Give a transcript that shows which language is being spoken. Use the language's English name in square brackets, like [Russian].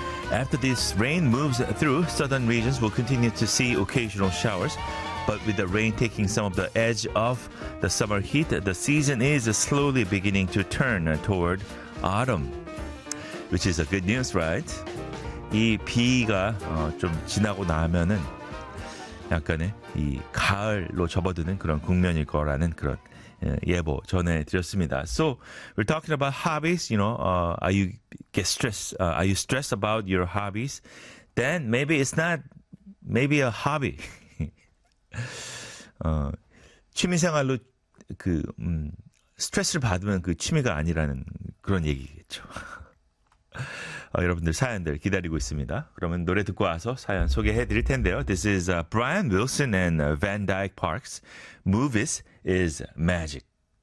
[English] After this rain moves through, southern regions will continue to see occasional showers. But with the rain taking some of the edge off the summer heat, the season is slowly beginning to turn toward autumn. Which is a good news, right? [Korean] 이 비가 좀 지나고 나면은 약간의 이 가을로 접어드는 그런 국면일 거라는 그런 예보 전해드렸습니다. [English] So we're talking about hobbies. You know, are you get stressed? Are you stressed about your hobbies? Then maybe it's not maybe a hobby. [Korean] 취미생활로 그 스트레스를 받으면 그 취미가 아니라는 그런 얘기겠죠. 여러분들 사연들 기다리고 있습니다. 그러면 노래 듣고 와서 사연 소개해 드릴 텐데요. [English] This is Brian Wilson and Van Dyke Parks. Movies is magic.